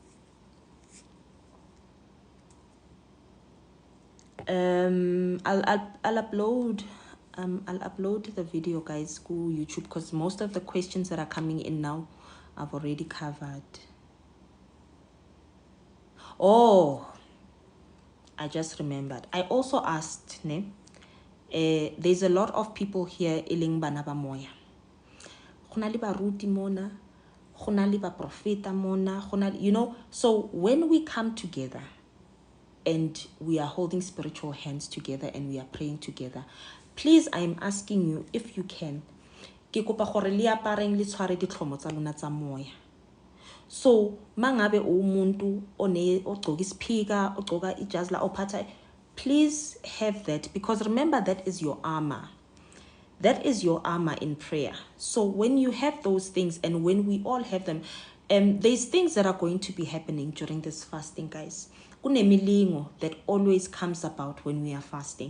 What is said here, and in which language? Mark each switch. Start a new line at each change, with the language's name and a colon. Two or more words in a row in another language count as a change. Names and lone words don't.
English: I'll upload the video, guys, to YouTube, because most of the questions that are coming in now I've already covered. Oh, I just remembered. I also asked, there's a lot of people here
Southern Sotho: iling bana ba moya. Khona le baruti mona, khona le ba profeta mona,
English: so when we come together and we are holding spiritual hands together and we are praying together, please, I am asking you, if you can,
Tswana: ke kopa gore le apareng le tshware ditlhomo tsa lona tsa moya.
Zulu: So mangabe umuntu ogcoka isiphika, ogcoka ijazi la ophatha,
English: please have that, because remember, that is your armor. That is your armor in prayer. So when you have those things, and when we all have them, there's things that are going to be happening during this fasting, guys. Kunemilingo that always comes about when we are fasting.